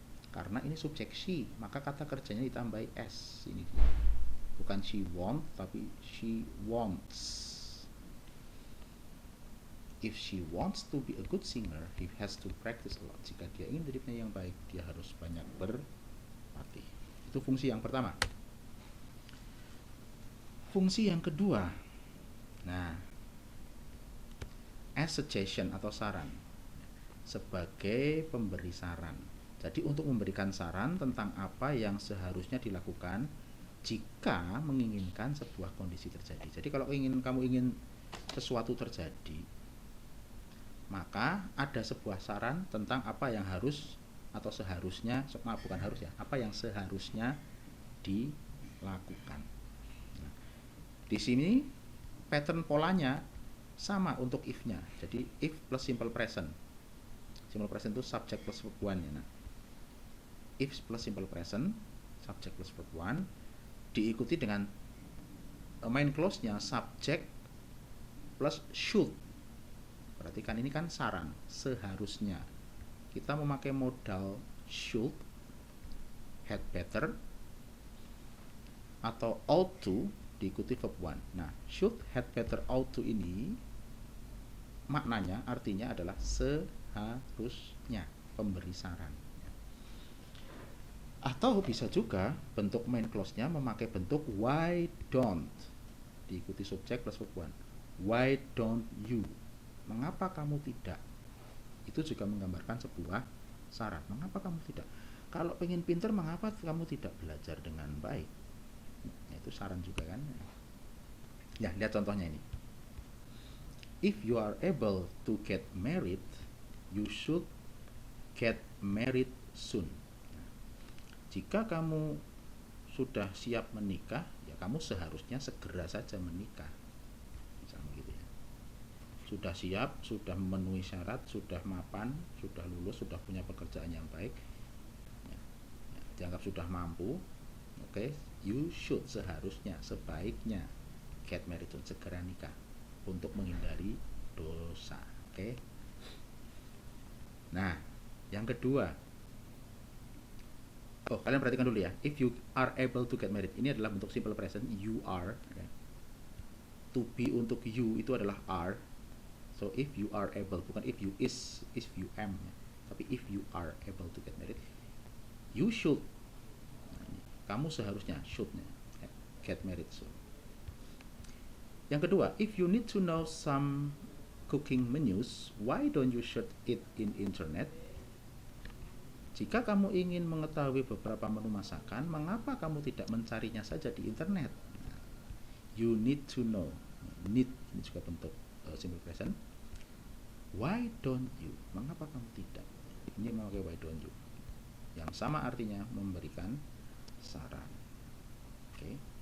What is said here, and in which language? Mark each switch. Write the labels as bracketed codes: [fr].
[id] Karena ini subjek she, maka kata kerjanya ditambahi s. Ini dia. [en] Bukan she want, tapi she wants. If she wants to be a good singer, he has to practice a lot. [id] Jika dia ingin menjadi penyanyi yang baik, dia harus banyak berlatih. Itu fungsi yang pertama. Fungsi yang kedua. Nah, as suggestion atau saran. Sebagai pemberi saran. Jadi untuk memberikan saran tentang apa yang seharusnya dilakukan jika menginginkan sebuah kondisi terjadi. Jadi kalau kamu ingin sesuatu terjadi, maka ada sebuah saran tentang apa yang harus atau seharusnya, bukan harus ya, apa yang seharusnya dilakukan. Nah, di sini pattern polanya sama untuk if-nya. Jadi if plus simple present. Simple present itu subject plus verb one ya. Nah, if plus simple present, subject plus verb one, diikuti dengan main clause-nya subject plus should. Perhatikan, ini kan saran, seharusnya. Kita memakai modal should, had better, atau ought to diikuti verb one. Nah, should, had better, ought to ini maknanya, artinya adalah seharusnya, pemberi saran. Atau bisa juga bentuk main clause-nya memakai bentuk why don't diikuti subjek plus verb one. [en] Why don't you? [id] Mengapa kamu tidak? Itu juga menggambarkan sebuah saran. Mengapa kamu tidak? Kalau pengen pinter, mengapa kamu tidak belajar dengan baik? Nah, itu saran juga kan. Ya, lihat contohnya ini. [en] If you are able to get married, you should get married soon. [id] Nah, jika kamu sudah siap menikah, ya kamu seharusnya segera saja menikah. Misalnya gitu ya. Sudah siap, sudah memenuhi syarat, sudah mapan, sudah lulus, sudah punya pekerjaan yang baik, ya, dianggap sudah mampu, oke, [en] you should, [id] seharusnya, sebaiknya [en] get married, [id] segera nikah untuk menghindari dosa, oke. Nah, yang kedua, kalian perhatikan dulu ya, [en] if you are able to get married, [id] ini adalah bentuk simple present, [en] you are, okay. [id] To be untuk you itu adalah are. [en] So if you are able, bukan if you is, if you am, ya. Tapi if you are able to get married, you should. [id] Nah, ini, kamu seharusnya, should-nya, [en] get married soon. Yang kedua, if you need to know some cooking menus, why don't you search it in internet? [id] Jika kamu ingin mengetahui beberapa menu masakan, mengapa kamu tidak mencarinya saja di internet? [en] You need to know. [id] Need, ini juga bentuk simple present. Why don't you? Mengapa kamu tidak? Ini memakai [en] why don't you, [id] yang sama artinya memberikan saran. Oke.